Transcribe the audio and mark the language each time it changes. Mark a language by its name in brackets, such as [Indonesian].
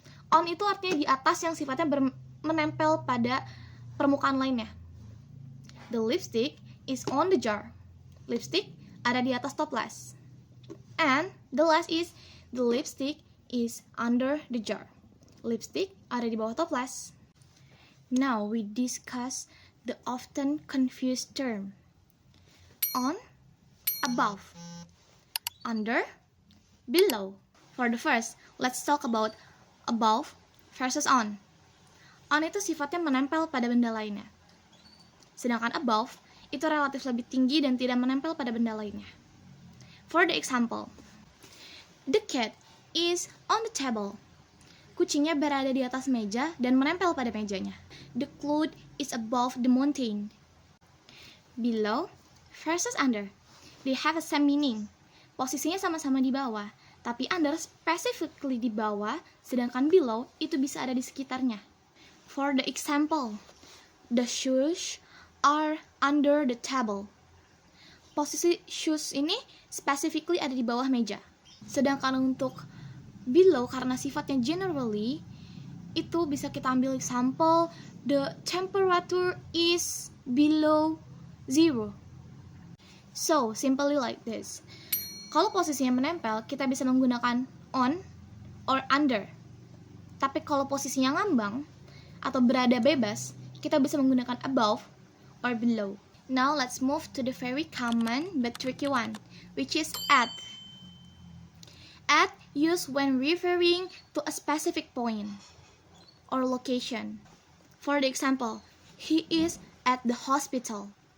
[Indonesian] On itu artinya di atas yang sifatnya menempel pada permukaan lainnya. [English] The lipstick is on the jar. [Indonesian] Lipstick ada di atas toples. [English] And the last is the lipstick is under the jar. [Indonesian] Lipstick ada di bawah toples. [English] Now we discuss the often confused term. On, above, under, below. For the first, let's talk about above versus on. [Indonesian] On itu sifatnya menempel pada benda lainnya. Sedangkan above itu relatif lebih tinggi dan tidak menempel pada benda lainnya. [English] For the example, the cat is on the table. [Indonesian] Kucingnya berada di atas meja dan menempel pada mejanya. [English] The cloud is above the mountain. Below versus under. They have a same meaning. [Indonesian] Posisinya sama-sama di bawah, tapi under specifically di bawah, sedangkan below itu bisa ada di sekitarnya. [English] For the example, the shoes are under the table. [Indonesian] Posisi shoes ini specifically ada di bawah meja. Sedangkan untuk below karena sifatnya generally, itu bisa kita ambil example, [English] the temperature is below 0. So, simply like this. [Indonesian] Kalau posisinya menempel, kita bisa menggunakan on or under. Tapi kalau posisinya ngambang atau berada bebas, kita bisa menggunakan above or below. [English] Now, let's move to the very common but tricky one, which is at. At used when referring to a specific point or location. For the example, he is at the hospital.